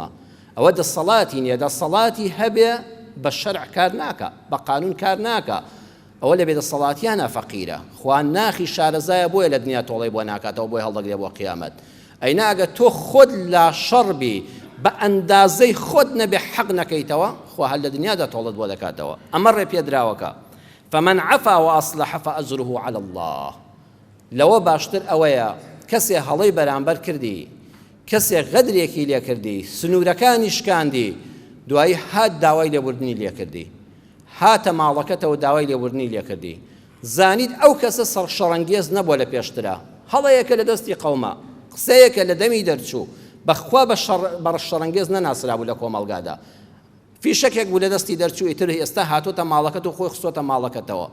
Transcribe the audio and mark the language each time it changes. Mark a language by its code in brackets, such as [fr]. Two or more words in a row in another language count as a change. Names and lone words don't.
[ckb] ئەوە دەسەڵاتی نییە، دەسەڵاتی هەبێ بە شەرع کار ناکە، بە قانون کار ناکە، ئەوە لە بێدەسەڵاتیانە فەقیرە. خوا ناخی شارەزایە بۆیە لە دنیا تۆڵەی بۆ ناکاتەوە، بۆی هەڵدەگرێ بۆ قیامەت. ئەینا ئەگە تۆ خۆت لا شەڕبی بە ئەندازەی خۆت نەبێ حەق نەکەیتەوە، خوا هەر لە دنیادا تۆڵت بۆ دەکاتەوە. ئەمە ڕێ پێدراوەکە. [ar] فمن عفا وأصلح فأجره على الله. [ckb] لو باشتر أويا كسي هڵەی بەرامبەر کردی، کەسێ غەدرێکی لێ کردی، سنوورەکانی شکاندی، دوایی هات داوای لێبوردنی لێ کردی، هاتە ماڵەکەتەوە داوای لێبوردنی لێ کردی، زانیت ئەو کەسە سەرشەڕەنگێز نەبووە لە پێشترا، هەڵەیەکە لە دەستی قەومە، قسەیەکە لە دەمی دەرچوو، بەخوا بە شەڕەنگێز نەناسرابوو لە کۆمەڵگادا، فیشەکێک بوو لە دەستی دەرچوو، ئیتر ئێستا هاتۆتە ماڵەکەت و خۆی خستۆتە ماڵەکەتەوە.